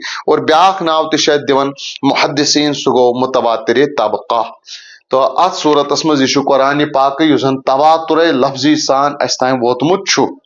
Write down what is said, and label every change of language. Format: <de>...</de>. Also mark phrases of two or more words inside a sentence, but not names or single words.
<ks>اور بیاق ناو تشید دیون محدثین سگو متواتر طبقہ۔ تو ات صورت مز یہ قرآن پاک یس تواتر لفظی سان اس تام ووتمت چھُ۔</ks>